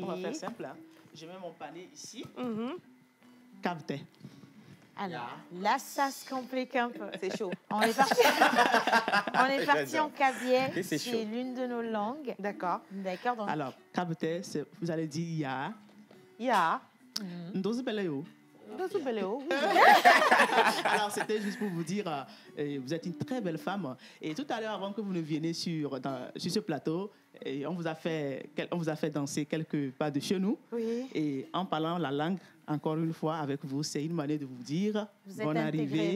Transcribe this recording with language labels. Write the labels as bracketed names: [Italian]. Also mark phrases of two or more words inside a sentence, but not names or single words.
[French] On va faire simple. Hein. Je mets mon panier ici. Capté. Alors, là, ça se complique un peu. C'est chaud. On est parti en cabier. C'est l'une de nos langues. D'accord. Donc... Alors, capté, vous allez dire ya. Ya. [Kabiyè] Ndozu Beleo. [French] Alors, c'était juste pour vous dire, vous êtes une très belle femme. Et tout à l'heure, avant que vous ne veniez sur ce plateau, on vous a fait danser quelques pas de chez nous. Oui. Et en parlant la langue, encore une fois, avec vous, c'est une manière de vous dire bonne arrivée.